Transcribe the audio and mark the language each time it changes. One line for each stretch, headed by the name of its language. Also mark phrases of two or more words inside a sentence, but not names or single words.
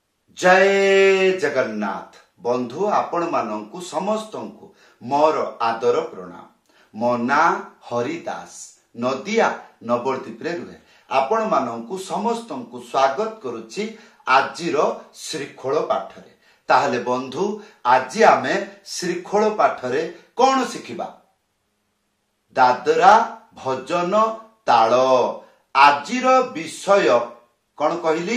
Odia: ଜୟ ଜଗନ୍ନାଥ ବନ୍ଧୁ ଆପଣ ମାନଙ୍କୁ ସମସ୍ତଙ୍କୁ ମୋର ଆଦର ପ୍ରଣାମ। ମୋ ନା ହରିଦାସ ନଦିଆ ନବଦ୍ୱୀପ ରେ ରୁହେ। ଆପଣ ମାନଙ୍କୁ ସମସ୍ତଙ୍କୁ ସ୍ୱାଗତ କରୁଛି ଆଜିର ଶ୍ରୀଖୋଲ ପାଠରେ। ତାହେଲେ ବନ୍ଧୁ ଆଜି ଆମେ ଶ୍ରୀଖୋଲ ପାଠରେ କଣ ଶିଖିବା? ଦାଦରା ଭଜନ ତାଳ। ଆଜିର ବିଷୟ କଣ କହିଲି?